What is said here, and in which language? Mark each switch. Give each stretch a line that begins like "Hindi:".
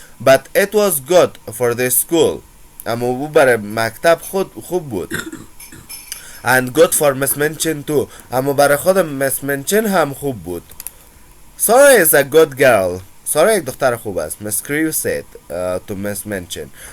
English: But it was good for the school.
Persian: اما او برای مکتب خوب بود.
English: And good for Miss Minchin too.
Persian: اما برای خود مس منچن هم خوب بود.
English: Sarah is a good girl.
Persian: سارا یک دختر خوب است.
English: Miss Crew said to Miss Minchin.